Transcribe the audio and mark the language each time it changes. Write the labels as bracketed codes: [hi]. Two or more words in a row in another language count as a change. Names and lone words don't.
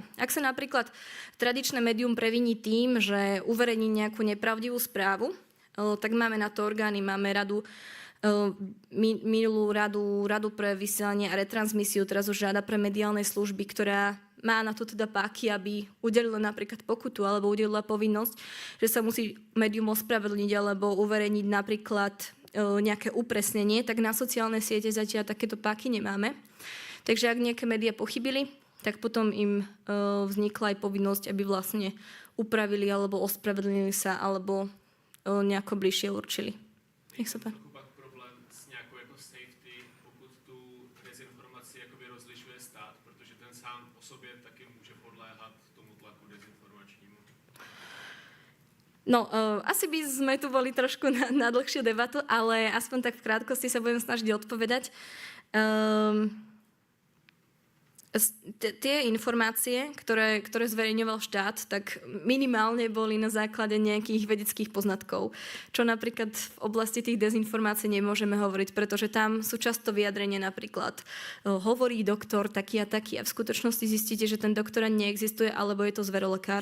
[sk] Ak sa napríklad tradičné médium previní tým, že uverejní nejakú nepravdivú správu, tak máme na to orgány, máme minulú radu pre vysielanie a retransmisiu, teraz už rada pre mediálne služby, ktorá má na to teda páky, aby udelila napríklad pokutu alebo udelila povinnosť, že sa musí médium ospravedlniť alebo uverejniť napríklad nejaké upresnenie, tak na sociálne siete zatiaľ takéto páky nemáme. Takže ak nejaké médiá pochybili, tak potom im vznikla aj povinnosť, aby vlastne upravili alebo ospravedlnili sa alebo nejako bližšie určili. Nech sa páči. [cs] Problém s nejakou jako safety, pokud tu dezinformaci jakoby rozlišuje stát, protože ten sám o sobě taky může podléhat tomu tlaku dezinformačnímu. [sk] No, asi by sme tu boli trošku na dlhšiu debatu, ale aspoň tak v krátkosti sa budem snažiť odpovedať. Tie informácie, ktoré zverejňoval štát, tak minimálne boli na základe nejakých vedeckých poznatkov, čo napríklad v oblasti tých dezinformácií nemôžeme hovoriť, pretože tam sú často vyjadrenia napríklad hovorí doktor taký a taký a v skutočnosti zistíte, že ten doktor ani neexistuje, alebo je to zverolekár.